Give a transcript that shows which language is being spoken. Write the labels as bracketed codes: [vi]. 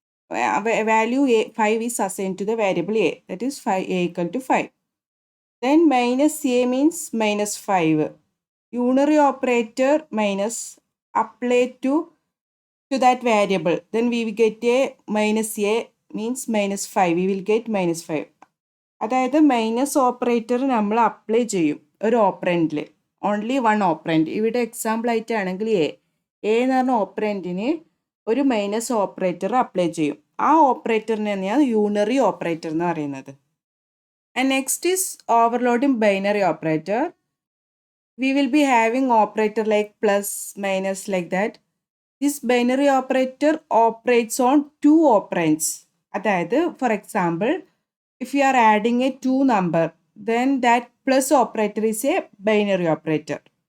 [en] Value a 5 is assigned to the variable a, that is 5, a equal to 5. Then minus a means minus 5. Unary operator minus apply to that variable. Then we will get a minus a means minus 5. We will get minus 5. [ml] അതായത് minus operator നമ്മൾ apply ചെയ്യും ഒരു ഓപ്പറൻറ്റിൽ, [en] Only one operand. [ml] ഇവിടെ example ആയിട്ടാണെങ്കിൽ A എന്ന് പറഞ്ഞ ഓപ്പറൻറ്റിന് ഒരു minus operator apply ചെയ്യും. ആ ഓപ്പറേറ്ററിനെ തന്നെയാണ് യൂണറി ഓപ്പറേറ്റർ എന്ന് പറയുന്നത്. [en] And next is overloading binary operator. We will be having operator like plus, minus, like that. This binary operator operates on two operands. [ml] അതായത് [en] for example, if you are adding a 2 number, then that plus operator is a binary operator.